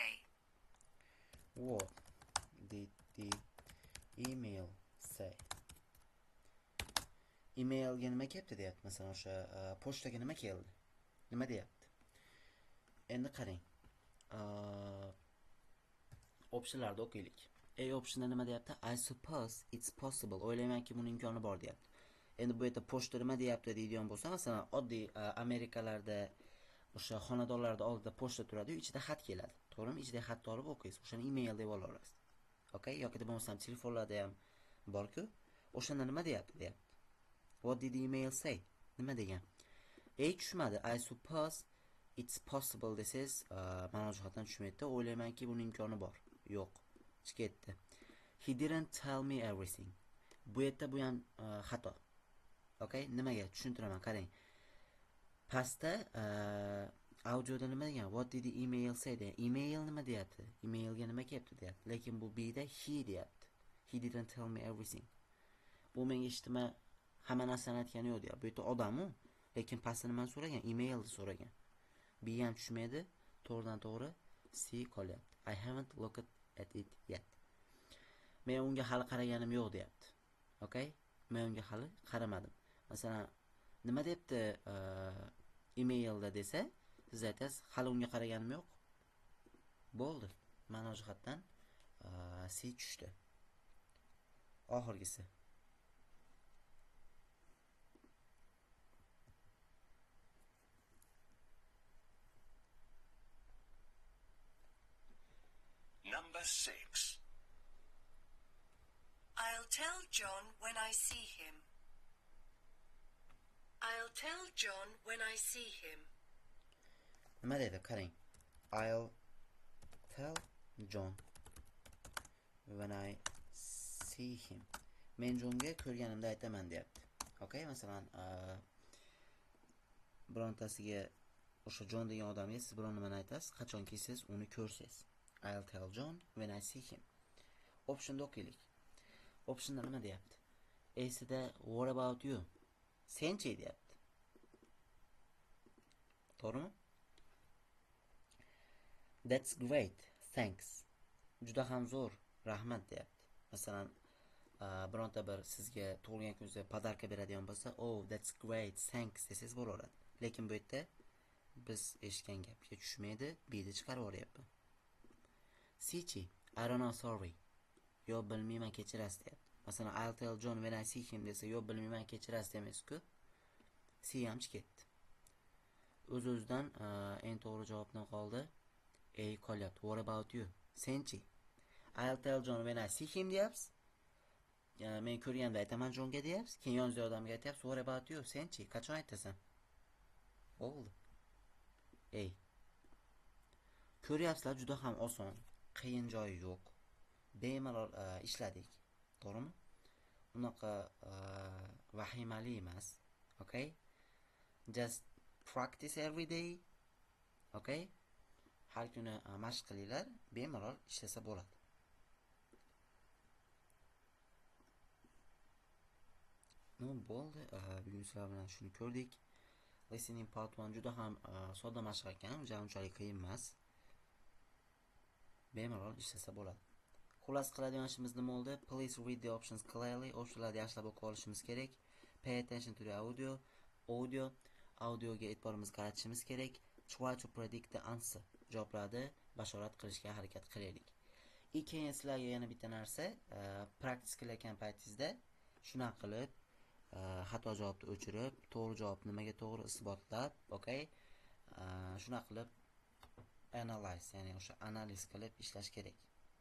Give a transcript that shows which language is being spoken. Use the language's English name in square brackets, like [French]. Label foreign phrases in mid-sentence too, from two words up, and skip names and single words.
[English] What did the email say? [Uzbek] Emailga nima kelibdi deyapti. Masalan, o'sha pochtaga nima keldi? Nima deyapti? Endi qarang. Optionlarni o'qiylik. A optionda nima deyapti? [English] I suppose it's possible. [Uzbek] O'ylaymanki buning imkoni bor deyapti. Endi bu yerda pochta nima deyapti deydigan bo'lsa, masalan, oddiy Amerikalarda o'sha xonadonlarda oldida pochta turadi, ichida xat keladi. To'g'rimi? Ichida xatni olib o'qiysiz. O'shani email deb olasiz. Okay? Yoki bo'lmasam telefonlarda ham bor-ku. O'shanda nima deyapti deyapti. [English] What did the email say? [Uzbek] Nima degan? Tushmadi. [English] I suppose it's possible [Uzbek] desangiz, ma'no jihatdan tushmaydi. O'ylaymanki buning imkoni bor. Yo'q. Chiqyapti. [English] He didn't tell me everything. [Uzbek] Bu yerda bu ham xato. Okay? Nimaga? Tushuntiraman, qarang. Pastda audioda nima degan? [English] What did the email say? [Uzbek] degan. Email nima deyapti? Emailga nima kelibdi deyapti. Lekin bu B'da he deyapti. [English] He didn't tell me everything. [Uzbek] Bu menga eshitma hamma narsani aytgani yo'q deyapti. Bu yerda odam-u, lekin pastda nimani so'ragan? Emailni so'ragan. B ham tushmaydi. To'g'ridan to'g'ri C qolyapti. [English] I haven't looked at it yet. [Uzbek] Men unga hali qaraganim yo'q deyapti. Okay? Men unga hali qaramadim. Masalan, nima debdi emailda desa, siz aytasiz, hali unga qaraganim yo'q. Bo'ldi. Ma'no jihatdan C tushdi. Oxirgisi. [English] Number 6. I'll tell John when I see him. I'll tell John when I see him. [Uzbek] Nima dedi? Qarang. [English] I'll tell John when I see him. [Uzbek] Men Johnga ko'rganimda aytaman deyapti. Okay, masalan, birontasiga o'sha John degan odamga siz biron nimani aytasiz, qachonki siz uni ko'rsangiz. [English] I'll tell John when I see him. [Uzbek] Optionda o'qiylik. Optionda nima deyapti? [English] Esida what about you? [Uzbek] Senchi deyapti. To'g'rimi? [English] That's great. Thanks. [Uzbek] Juda ham zo'r. Rahmat deyapti. Masalan, bironta bir sizga tug'ilgan kuningizda podarka beradigan bo'lsa, [English] oh, that's great. [Uzbek] Thanks desangiz bo'laveradi. Lekin bu yerda biz eshitgan gapga tushmaydi, B'ni chiqarib yuboryapman. Sichi, [English] I don't know, sorry. [Uzbek] Yo bilmayman, kechirasiz deyapti. Masalan, [English] I'll tell John when I see him desa, [Uzbek] yo bilmayman, kechirasiz demaysiz-ku. C ham chiqyapti. O'z-o'zidan eng to'g'ri javobdan qoldi. A qolyapti. [English] What about you? Senchi. I'll tell John when I see him deyapsiz. [Uzbek] Men ko'rganda aytaman Johnga deyapsiz. Keyin yoningizda odamga aytyapsiz. [English] What about you? [Uzbek] Senchi. Qachon aytasan? Bo'ldi. A. Ko'ryapsizlar, juda ham oson. Qiyin joyi yo'q. Bemalol ishladik. To'g'rimi? Unaqa vahimali emas. Okay? [English] Just practice every day. [Uzbek] Okay? Har kuni mashq qilinglar, bemalol ishlasa bo'ladi. Bo'ldi. Bugun sizlar bilan shuni ko'rdik. [English] Listening part [Uzbek] 1 juda ham sodda mashq ekan, unchalik qiyin emas. Bemalol ishlasa bo'ladi. Xullas qiladigan ishimiz nima bo'ldi? [English] Please read the options clearly. [Uzbek] Optionlarni yaxshilab o'qib olishimiz kerak. [English] Pay attention to the audioga [Uzbek] e'tiborimizni qaratishimiz kerak. [English] Try to predict the answer. [Uzbek] Javoblarni bashorat qilishga harakat qilaylik. keyin sizlarga yana bitta narsa, practice qilayotgan paytingizda shunaqa qilib xato javobni o'chirib, to'g'ri javobni nimaga to'g'ri isbotlab, okay? Shunaqa qilib analyze, ya'ni o'sha analiz qilib ishlash kerak.